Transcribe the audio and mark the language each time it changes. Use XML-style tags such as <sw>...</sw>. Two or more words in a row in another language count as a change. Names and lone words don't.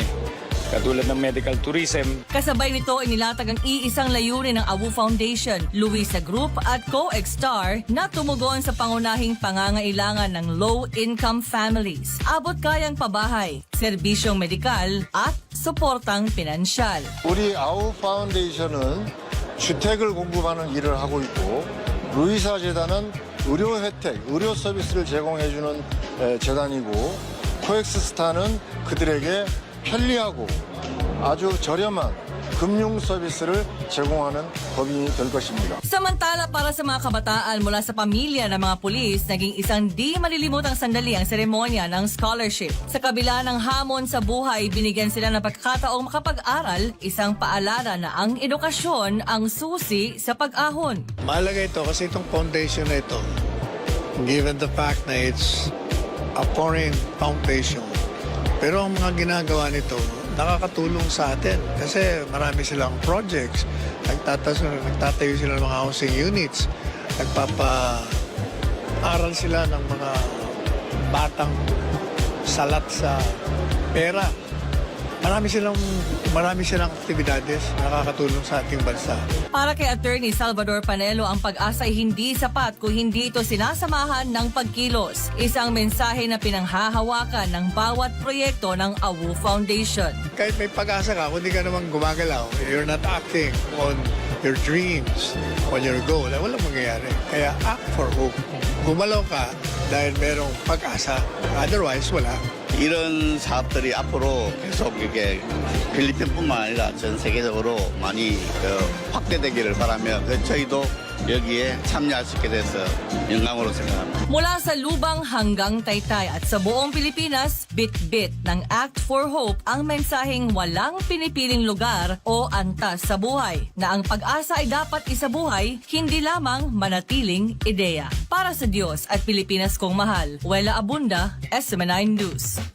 <tl>Katulad ng medical tourism. Kasabay nito inilatag ang iisang layunin ng AWU Foundation, Luisa Group at COEXTOR na tumugon sa pangunahing pangangailangan ng</tl> <en>low-income families.</en> <tl>Abot kayang pabahay, serbisyong medikal at suportang pinansyal.</tl> <ko>우리 아우 파운데이션은 주택을 공급하는 일을 하고 있고 루이사 재단은 의료 혜택, 의료 서비스를 제공해주는 재단이고 코엑스스타는 그들에게 편리하고 아주 저렴한 금융 서비스를 제공하는 법인이 될 것입니다.</ko> <tl>Samantala para sa mga kabataan mula sa pamilya ng mga pulis, naging isang di malilimutang sandali ang seremonya ng scholarship. Sa kabila ng hamon sa buhay, binigyan sila ng pagkakataong makapag-aral, isang paalala na ang edukasyon ang susi sa pag-ahon. Mahalaga ito kasi itong foundation na ito,</tl> <en>given the fact na it's a foreign foundation,</en> <tl>pero ang mga ginagawa nito, nakakatulong sa atin kasi marami silang projects, nagtatayo sila ng mga</tl> <en>housing units,</en> <tl>nagpapa-aral sila ng mga batang salat sa pera. Marami silang aktibidades na nakakatulong sa ating bansa. Para kay Attorney Salvador Panelo, ang pag-asa ay hindi sapat kung hindi ito sinasamahan ng pagkilos. Isang mensahe na pinanghahawakan ng bawat proyekto ng AWU Foundation. Kahit may pag-asa ka, kung hindi ka naman gumagalaw,</tl> <en>you're not acting on your dreams, on your goal,</en> <tl>walang mangyayari.</tl> <en>Kaya act for hope.</en> <tl>Gumalaw ka dahil merong pag-asa. Otherwise, wala.</tl> <ko>이런 사업들이 앞으로 계속 이렇게 필리핀뿐만 아니라 전 세계적으로 많이 확대되기를 바라며 저희도 여기에 참여할 수 있게 돼서 영광으로 생각합니다.</ko> <tl>Mula sa Lubang hanggang Taytay at sa buong Pilipinas, bit-bit ng Act for Hope ang mensaheng walang pinipiling lugar o antas sa buhay, na ang pag-asa ay dapat isabuhay, hindi lamang manatiling ideya. Para sa Diyos at Pilipinas kong mahal, Wela Abunda, SMNI News.</tl>